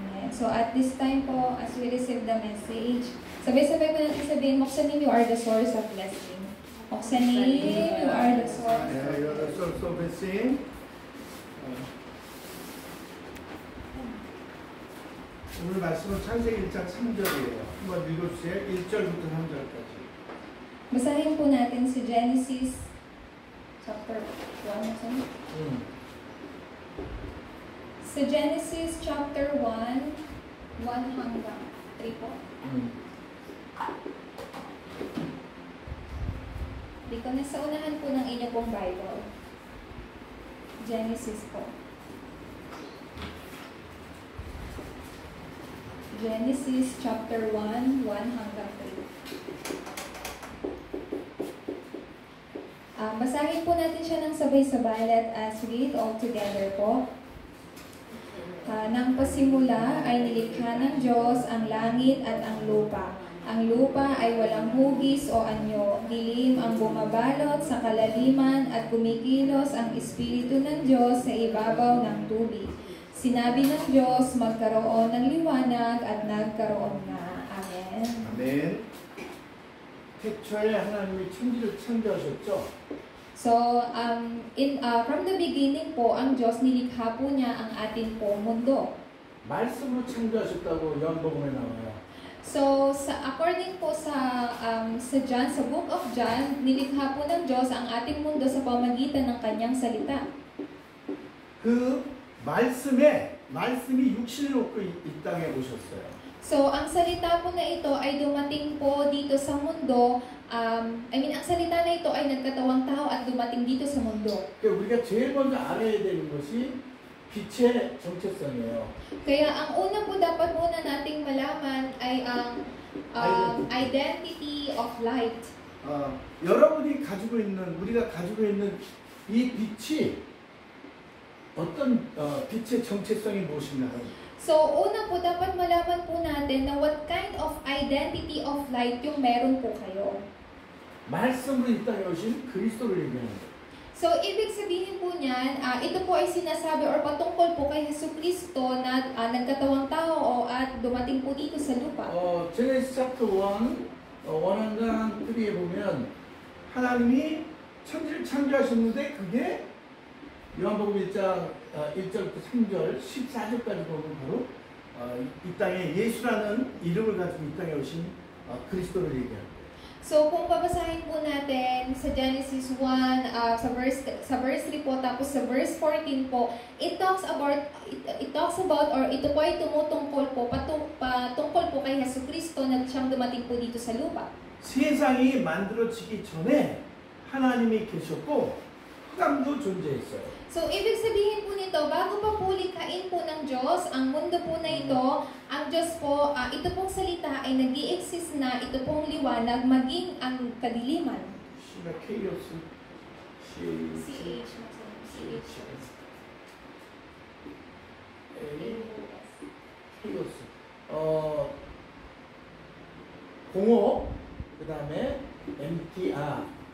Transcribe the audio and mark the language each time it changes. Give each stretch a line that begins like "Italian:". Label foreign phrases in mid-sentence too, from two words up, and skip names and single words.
English: So at this time po, as we receive the message,
Filipino: sabay-sabay po natin sabihin, Moksanim,
English: you are the source of blessing. Moksanim, you are the source. Yeah, you are the source of blessing.
Korean: 오늘 말씀은 창세기 1장 3절이에요. 한번 읽어주세요. 1절부터 3절까지.
Filipino: Basahin po natin si Genesis chapter 1. Sa Genesis chapter 1, 1 hanggang 3 po. Dito na sa unahan po ng inyo pong Bible. Genesis po. Genesis chapter 1, 1 hanggang 3. Basahin po natin siya ng sabay-sabay.
English: Let us read all together po.
Filipino: Nang pasimula ay nilikha ng Diyos ang langit at ang lupa. Ang lupa ay walang hugis o anyo. Dilim ang bumabalot sa kalaliman at kumikilos ang Espiritu ng Diyos sa ibabaw ng tubig. Sinabi ng Diyos, magkaroon ng liwanag at nagkaroon na. Amen.
Korean: 아멘. 태초에 하나님이 천지를 창조하셨죠.
Filipino: So, from the beginning po, ang Diyos nilikha po niya ang ating po mundo.
Korean: 말씀으로 창조하셨다고 요한복음에 나와요.
Filipino: So, according po sa John, sa Book of John, nilikha po ng Diyos ang ating mundo sa pamagitan ng kanyang salita.
Korean: 그 말씀이 육신을 얻고 이 땅에 오셨어요.
Filipino: So, ang salita po na ito ay dumating po dito sa mundo. Ang salita na ito ay nagkatawang tao at dumating dito sa mundo.
Korean: 우리가 제일 먼저 알아야 되는 것이 빛의 정체성이에요.
Filipino: Kaya ang una po dapat muna nating malaman ay ang
English: identity of light.
Korean: 우리가 가지고 있는 이 빛이 어떤 빛의 정체성이 무엇인가?
Filipino: So, una po, dapat malaman po natin na
English: what kind of identity of light
Filipino: yung meron po kayo.
Korean: 말씀으로 이 땅에 오신 그리스도를 얘기하는 거예요.
Filipino: So, ibig sabihin po niyan, ito po ay sinasabi or patungkol po kay Jesucristo na nagkatawang tao at dumating po dito sa lupa. Genesis chapter 1, 1 hanggang 3
Korean: 에 보면 하나님이 천지를 창조하셨는데 그게 요한복음 1장 1절부터 3절 14절까지 보면 바로 이 땅에 예수라는 이름을 가지고 이 땅에 오신 그리스도를 얘기합니다.
Filipino: So kung babasahin po natin sa Genesis 1 sa verse 3 po tapos sa verse 14 po,
English: it talks about
Filipino: or ito po ay tumutungkol po patungkol po kay Jesucristo na siyang dumating po dito sa lupa.
Korean: 세상이 만들어지기 전에 하나님이 계셨고 흑암도 존재했어요.
Filipino: So, ibig sabihin po nito, bago pa po likhain po ng Diyos, ang mundo po na ito, ang Diyos po, ito pong salita ay nag-i-exist na, ito pong liwanag, maging ang kadiliman.
English: Chaos.
Korean: 공허, 그 다음에 emptiness.